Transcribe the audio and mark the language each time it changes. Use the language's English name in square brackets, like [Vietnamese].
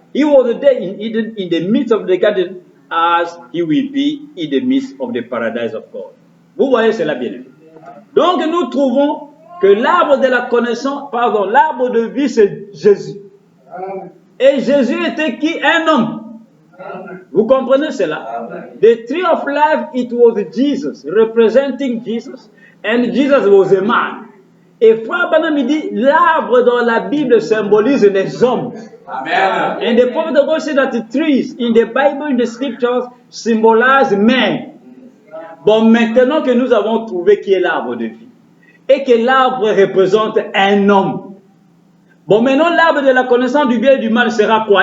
[English] He was there in Eden, in the midst of the garden, as he will be in the midst of the paradise of God. [French] Vous voyez cela bien. Donc nous trouvons que l'arbre de la connaissance, l'arbre de vie, c'est Jésus. Et Jésus était qui? Un homme. Vous comprenez cela? [English] The tree of life, it was Jesus, representing Jesus, and Jesus was a man. [French] Et Frère Branham dit, l'arbre dans la Bible symbolise les hommes. Amen. [English] And the prophet of God said that the trees in the Bible, in the scriptures, symbolize men. [French] Bon, maintenant que nous avons trouvé qui est l'arbre de vie, et que l'arbre représente un homme, bon, maintenant l'arbre de la connaissance du bien et du mal sera quoi?